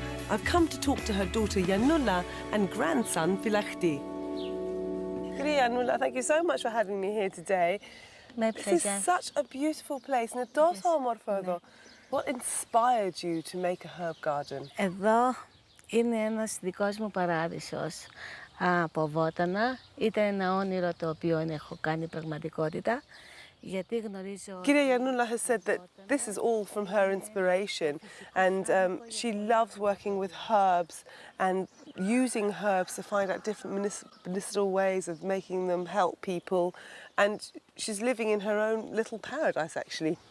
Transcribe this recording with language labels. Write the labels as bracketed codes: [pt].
[en] I've come to talk to her daughter Yanula and grandson Philachti. Yanula, thank you so much for having me here today. My This pleasure. is such a beautiful place. [el] Είναι τόσο όμορφο εδώ. [en] What inspired you to make a herb garden? [el] Εδώ είναι ένας δικός μου παράδεισος από βότανα. Ήταν ένα όνειρο το οποίο έχω κάνει πραγματικότητα. Γιατί γνωρίζω... [en] Kyria Yanula has said that this is all from her inspiration, and she loves working with herbs and using herbs to find out different medicinal ways of making them help people, and she's living in her own little paradise, actually.